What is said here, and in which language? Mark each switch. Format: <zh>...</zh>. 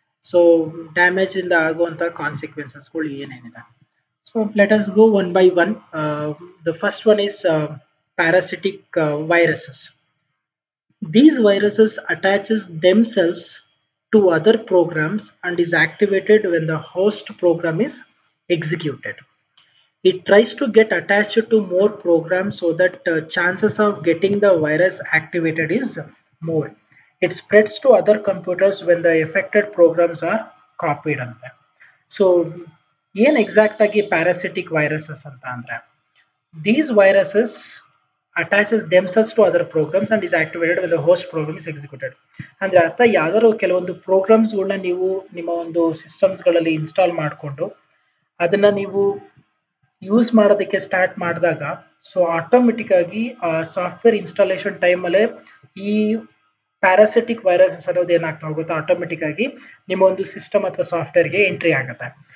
<kn>So damage ಇಂದ ಆಗುವಂಥ ಕಾನ್ಸಿಕ್ವೆನ್ಸಸ್ಗಳು ಏನೇನಿದೆ.</kn> <en>So let us go one by one. The first one is parasitic viruses. These viruses attaches themselves to other programs and is activated when the host program is executed. It tries to get attached to more programs so that chances of getting the virus activated is more. It spreads to other computers when the affected programs are copied. So</en> <kn>ಏನ್ exact ಆಗಿ parasitic viruses ಅಂತ ಅಂದ್ರೆ</kn> <en>These viruses attaches themselves to other programs and is activated with the host program is executed.</en> <kn>ಅಂದ್ರೆ ಅರ್ಥ ಯಾವ್ದಾದ್ರು ಕೆಲವೊಂದು ಪ್ರೋಗ್ರಾಮ್ಸ್ಗಳನ್ನ ನೀವು ನಿಮ್ಮ ಒಂದು ಸಿಸ್ಟಮ್ಸ್ಗಳಲ್ಲಿ ಇನ್ಸ್ಟಾಲ್ ಮಾಡಿಕೊಂಡು ಅದನ್ನ ನೀವು ಯೂಸ್ ಮಾಡೋದಕ್ಕೆ ಸ್ಟಾರ್ಟ್ ಮಾಡಿದಾಗ ಸೊ ಆಟೋಮೆಟಿಕ್ ಆಗಿ ಸಾಫ್ಟ್ವೇರ್ ಇನ್ಸ್ಟಾಲೇಷನ್ ಟೈಮಲ್ಲೇ ಈ ಪ್ಯಾರಾಸಿಟಿಕ್ ವೈರಸಸ್ ಅನ್ನೋದು ಏನಾಗ್ತಾ ಹೋಗುತ್ತೆ ಆಟೋಮೆಟಿಕ್ ಆಗಿ ನಿಮ್ಮ ಒಂದು ಸಿಸ್ಟಮ್ ಅಥವಾ ಸಾಫ್ಟ್ವೇರ್ಗೆ ಎಂಟ್ರಿ ಆಗುತ್ತೆ.</kn>